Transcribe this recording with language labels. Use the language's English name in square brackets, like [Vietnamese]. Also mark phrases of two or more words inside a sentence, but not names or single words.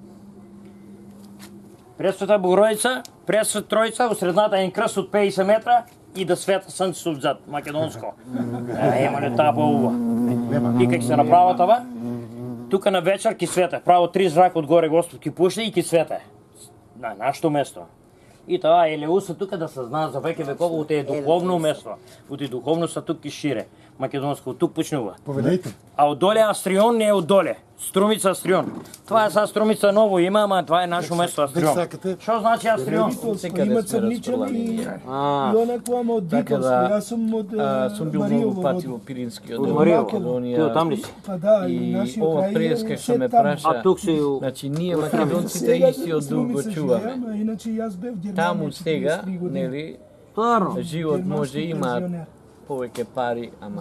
[Macedonian] Пресвета Богородица, Пресвета Тројица, у средната е крст од 50 метра и да света сонцето отзад, македонско. Ема ли таа поуба. И како се направа това, тука на вечер ки свете, право 3 зрака одгоре Господ ки пушти и ки свете. На нашето место. [Bulgarian] И това Елеуса тук да се знае за веки векова, от е духовно место, от е духовно са тук и шире. [Macedonian] Македонско, от тук почнува. Поведайте. [Bulgarian] А отдоле Астрион не е отдоле. Струмица Астрион. Това е са Струмица ново има, ама това е нашо место Астрион. [Macedonian] Що значи Астрион? [Bulgarian] Има Църничани и онакво, ама от Дитолско. Аз съм от [Macedonian] Съм бил много пати во Пиринскиот [Bulgarian] От дом, Мариево. [Macedonian] Македонија. [Bulgarian] Ти оттам ли си? [Macedonian] Па да, и И [Bulgarian] нашия [Macedonian] ова край преска е што ме [Bulgarian] все там. [Macedonian] праша, [Bulgarian] А тук си... [Macedonian] значи ние македонците Сега истиот дух го Струмица чуваме. живеем, а иначе и аз бев в Германия. Таму сега, 43 години. нели, Стварно. живот може Германски има пензионер. повеќе пари, ама